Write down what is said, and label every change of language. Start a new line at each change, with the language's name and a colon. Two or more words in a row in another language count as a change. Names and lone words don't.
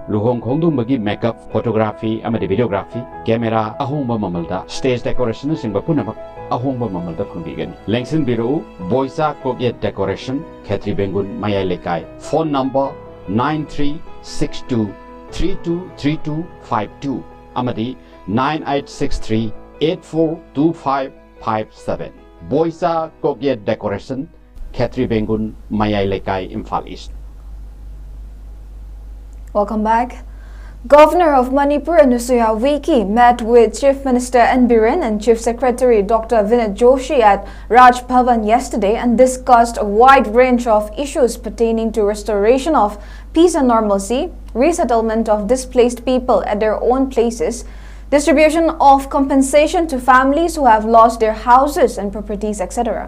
Manipuri: luhong khongdum bagi
English: makeup photography
Manipuri: amadi
English: videography camera
Manipuri: ahomba mamalda
English: stage decoration
Manipuri: singba punamak ahomba mamalda phangbigani lengsin biro boicha kokye decoration khetri bengun mayai lekai
English: phone number
Manipuri: 9362323252 amadi 9863842557 Boisa Kokye Decoration Khetri Bengun Mayai Lekai Imphal East.
English: Welcome back. Governor of Manipur 𝐂𝐤𝐸𝐸 met with Chief Minister N. Biren and Chief Secretary Dr. Vinod Joshi at Raj Bhavan yesterday and discussed a wide range of issues pertaining to restoration of peace and normalcy, resettlement of displaced people at their own places, distribution of compensation to families who have lost their houses and properties, etc.